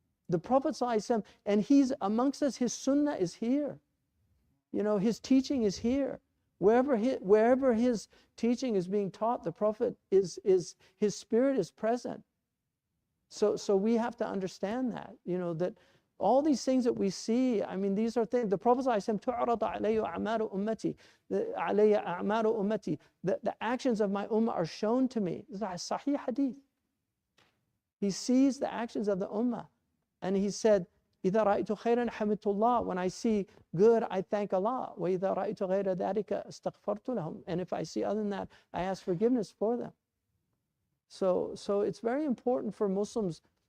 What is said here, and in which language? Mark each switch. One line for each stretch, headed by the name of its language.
English: The Prophet ﷺ, and he's amongst us. His sunnah is here. His teaching is here. Wherever his teaching is being taught, the Prophet his spirit is present. So we have to understand that, that all these things that we see, I mean, these are things.
Arabic: The Prophet ﷺ, تُعْرَضَ عَلَيَّ أَعْمَالُ أُمَّتِي, عَلَيَّ أَعْمَالُ أُمَّتِي.
English: The actions of my ummah are shown to me. This is a sahih hadith. He sees the actions of the ummah, and he said,
Arabic: إِذَا رَأَيْتُ خَيْرًا حَمِدْتُ اللَّهِ.
English: When I see good, I thank Allah.
Arabic: وَإِذَا رَأَيْتُ غَيْرَ ذَلِكَ اسْتَغْفَرْتُ لَهُمْ.
English: And if I see other than that, I ask forgiveness for them. So it's very important for Muslims.